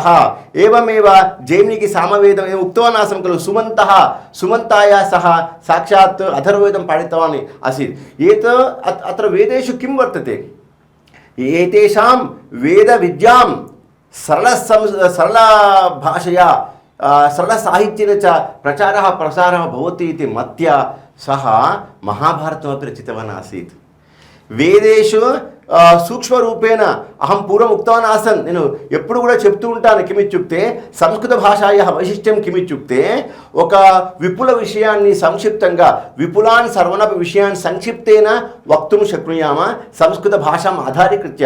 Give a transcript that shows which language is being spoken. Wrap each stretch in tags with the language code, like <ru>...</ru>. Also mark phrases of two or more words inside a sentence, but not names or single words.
<sa>एवमेव जैमिनिकि सामवेदं उक्तवान् आसं खलु. सुमन्ताय सह साक्षात् अथर्ववेदं पाठितवान् आसीत्. अत्र वेदेषु किं वर्तते? एतेषां वेद विद्यां सरल भाषया सरल साहित्येन च प्रसारः भवति इति मत्या सः महाभारतमपि रचितवान् आसीत्. वेदेषु सूक्ष्मरूपेण अहं पूर्वं उक्तवान् आसन्.</sa> <te>నేను ఎప్పుడు కూడా చెప్తూ ఉంటాను</te> <sa>किमित्युक्ते संस्कृत भाषायाः वैशिष्ट्यं किमित्युक्ते</sa> <te>ఒక విపుల విషయాన్ని సంక్షిప్తంగా</te> <sa>विपुलान् सर्वनपि विषयान् संक्षिप्तेन वक्तुं शक्नुयाम संस्कृत भाषां आधारीकृत्य.</sa>